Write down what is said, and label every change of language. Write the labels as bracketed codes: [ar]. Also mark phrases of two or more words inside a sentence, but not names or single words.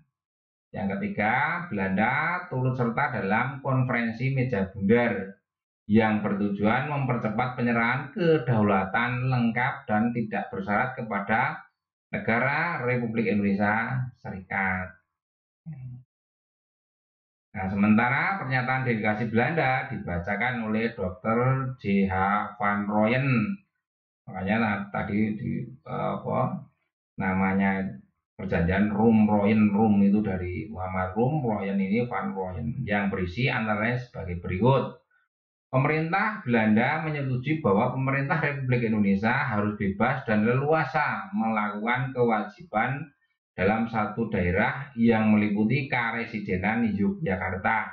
[id] Yang ketiga, Belanda turut serta dalam konferensi meja bundar yang bertujuan mempercepat penyerahan kedaulatan lengkap dan tidak bersyarat kepada negara Republik Indonesia Serikat. Nah, sementara pernyataan delegasi Belanda dibacakan oleh Dr. J.H. van Rooyen. Makanya tadi namanya perjanjian Rum-Rooyen, Rum itu dari Muhammad Rum, Rooyen ini van Rooyen, yang berisi antara lain sebagai berikut. Pemerintah Belanda menyetujui bahwa pemerintah Republik Indonesia harus bebas dan leluasa melakukan kewajiban dalam satu daerah yang meliputi Karesidenan Yogyakarta.